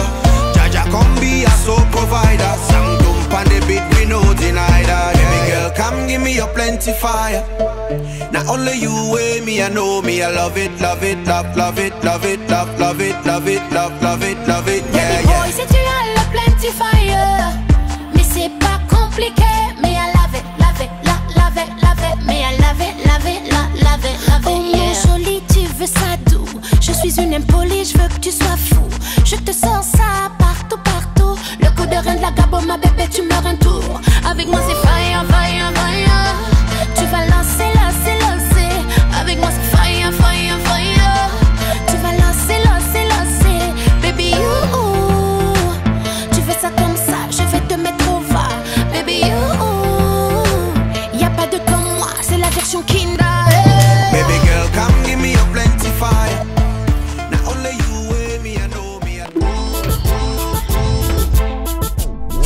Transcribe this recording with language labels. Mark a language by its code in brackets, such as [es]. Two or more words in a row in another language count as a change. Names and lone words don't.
[en] Jaja, come be a soul provider. Sang dump on the beat, we no deny that. Baby girl, come give me your plenty fire. Not only you with me, I know me, I love it, love it, love it, love it, love it, love it, love it, love it, yeah, yeah. Baby boy, [fr] si tu as le [en] plenty fire, [fr] mais c'est pas compliqué, mais [en] I love it, love it, love it, love it, mais I love it, love it, love it, love it, yeah. [fr] Oh mon joli, tu veux ça doux. Je suis une impolie, je veux que tu sois fou. Je te sens ça partout, partout. Le coup de rein de la Gabo, ma bébé, tu meurs un tour. Avec moi c'est [en] fire, fire, fire. [fr] Tu vas lancer, lancer, lancer. Avec moi c'est [en] fire, fire, fire. [fr] Tu vas lancer, lancer, lancer. [en] Baby you, [fr] tu fais ça comme ça, je vais te mettre au va. [en] Baby you, [fr] y'a pas de comme moi, c'est la version Kinder. [en] Baby girl, come give me your plenty fire. Not only you with me, I know me.